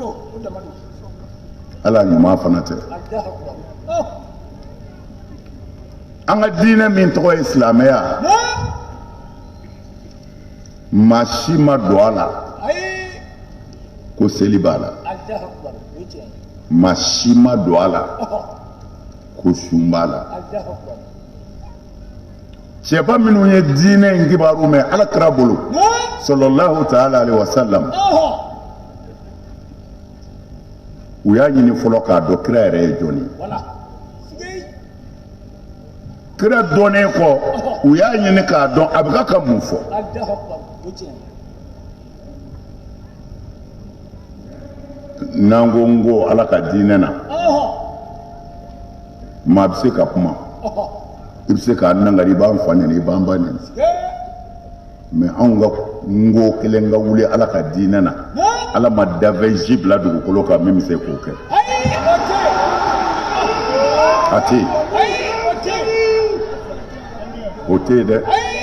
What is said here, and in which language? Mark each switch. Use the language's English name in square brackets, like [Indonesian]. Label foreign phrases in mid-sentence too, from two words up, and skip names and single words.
[Bambara] ala ɲuman fana tɛ an ka diinɛ min tɔgɔ ye silamɛya maa si ma don a la ko seli b'a la maa si ma don a la ko sun b'a la cɛba minnu ye diinɛ in kibaru mɛn ala kira bolo [Arabic] صلى الله تعالى عليه وسلم [Bambara] u y'a ɲini fɔlɔ k'a dɔn kira yɛrɛ ye jɔn ye kira dɔnnen kɔ u y'a ɲini k'a dɔn a bɛ ka mun fɔ n'an ko n ko ala ka diinɛ na maa bɛ se ka kuma i bɛ se k'a nangari i b'an fa nɛni i b'an ba nɛni mɛ anw ka n ko kelen ka wuli ala ka diinɛ na ala ma dafɛn bila dugukolo kan min bɛ se k'o kɛ a tɛ yen o tɛ yen dɛ